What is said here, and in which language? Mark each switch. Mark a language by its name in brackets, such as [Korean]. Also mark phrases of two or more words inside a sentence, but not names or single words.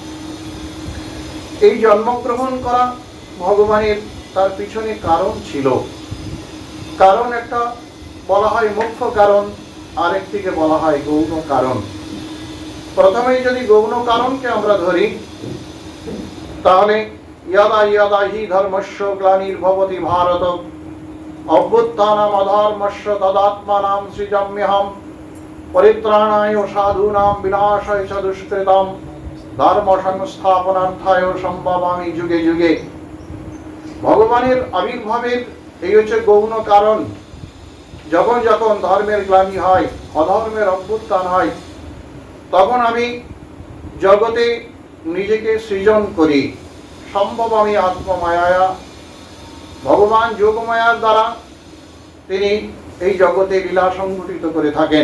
[Bangla] এই জন্মগ্রহণ করা ভগবানের, তার পিছনে কারণ ছিল। কারণ একটা বলা হয় মুখ্য কারণ, আরেকটিকে বলা হয় গৌণ কারণ। প্রথমেই যদি গৌণ কারণকে আমরা ধরি, তাহলে [Sanskrit] यदा यदा हि धर्मस्य ग्लानिर्भवति भारत अभ्युत्थानम् अधर्मस्य तदात्मानं सृजाम्यहं परित्राणाय साधूनां विनाशाय च दुष्कृतां धर्म संस्थापनार्थाय सम्भवामि যুগে যুগে। [Bangla] ভগবানের আবির্ভাবের এই হচ্ছে গৌণ কারণ। যখন যখন ধর্মের গ্লানি হয়, অধর্মের অভ্যুত্থান হয়, তখন আমি জগতে নিজেকে সৃজন করি। সম্ভব আমি আত্মমায়া, ভগবান যোগমায়ার দ্বারা তিনি এই জগতে লীলা সংগঠিত করে থাকেন।